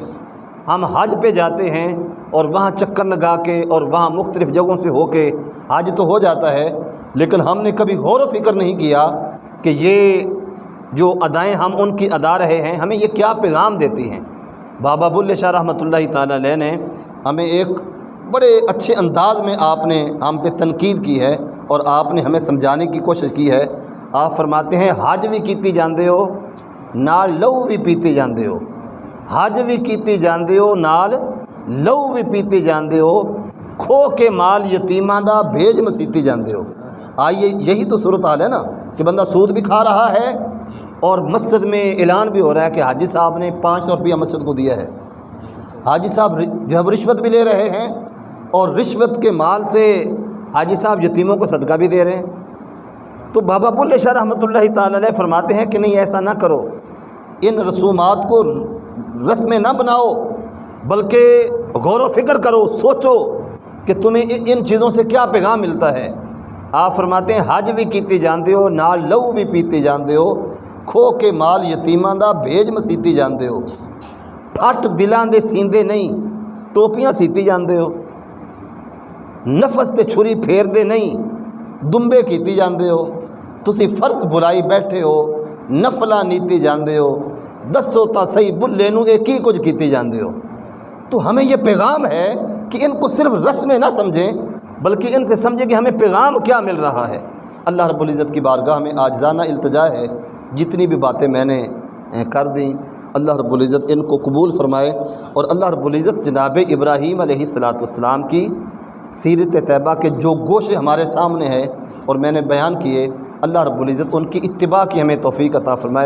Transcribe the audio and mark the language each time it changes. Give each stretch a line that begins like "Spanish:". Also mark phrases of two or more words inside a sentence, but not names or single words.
Urdu: ہم حج پہ جاتے ہیں اور وہاں چکر لگا کے اور وہاں مختلف جگہوں سے ہو کے حج تو ہو جاتا ہے، لیکن ہم نے کبھی غور و فکر نہیں کیا کہ یہ جو ادائیں ہم ان کی ادا رہے ہیں ہمیں یہ کیا پیغام دیتی ہیں۔ بابا بلے شاہ
Arabic: رحمۃ اللہ تعالیٰ علیہ
Urdu: نے ہمیں ایک بڑے اچھے انداز میں آپ نے ہم پہ تنقید کی ہے اور آپ نے ہمیں سمجھانے کی کوشش کی ہے۔ آپ فرماتے ہیں
Punjabi: حج بھی کیتی جاندے ہو نال لہو بھی پیتے جاندے ہو، حج بھی کیتی جاندے ہو نال لہو بھی پیتے جاندے ہو، کھو کے مال یتیماں دا بھیج مسیتی جاندے ہو۔
Urdu: آئیے یہی تو صورتحال ہے نا کہ بندہ سود بھی کھا رہا ہے اور مسجد میں اعلان بھی ہو رہا ہے کہ حاجی صاحب نے 500 روپیہ مسجد کو دیا ہے، حاجی صاحب جو ہے وہ رشوت بھی لے رہے ہیں اور رشوت کے مال سے حاجی صاحب یتیموں کو صدقہ بھی دے رہے ہیں۔ تو بابا بلے شاہ
Arabic: رحمۃ اللہ تعالیٰ علیہ
Urdu: فرماتے ہیں کہ نہیں ایسا نہ کرو، ان رسومات کو رسمیں نہ بناؤ، بلکہ غور و فکر کرو، سوچو کہ تمہیں ان چیزوں سے کیا پیغام ملتا ہے۔ آپ فرماتے ہیں
Punjabi: حج بھی کیتے جاندے ہو نال لہو بھی پیتے جاندے ہو، کھو کے مال یتیماں دا بھیج مسیتی جاندے ہو، پھٹ دلاں دے سیندے نہیں ٹوپیاں سیتی جاندے ہو، نفس تے چھری پھیر دے نہیں دمبے کیتی جاندے ہو، تسی فرض بلائی بیٹھے ہو نفلاں نیتی جاندے ہو، دسو تا صحیح بلے نو ایک ہی کچھ کیتی جاندے ہو۔
Urdu: تو ہمیں یہ پیغام ہے کہ ان کو صرف رسمیں نہ سمجھیں بلکہ ان سے سمجھیں کہ ہمیں پیغام کیا مل رہا ہے۔ اللہ
Arabic: رب العزت
Urdu: کی بارگاہ میں عاجزانہ التجا ہے، جتنی بھی باتیں میں نے کر دیں اللہ
Arabic: رب العزت
Urdu: ان کو قبول فرمائے، اور اللہ
Arabic: رب العزت
Urdu: جناب ابراہیم
Arabic: علیہ السلام
Urdu: کی سیرت طیبہ کے جو گوشے ہمارے سامنے ہیں اور میں نے بیان کیے، اللہ
Arabic: رب العزت
Urdu: ان کی اتباع کی ہمیں توفیق عطا فرمائے۔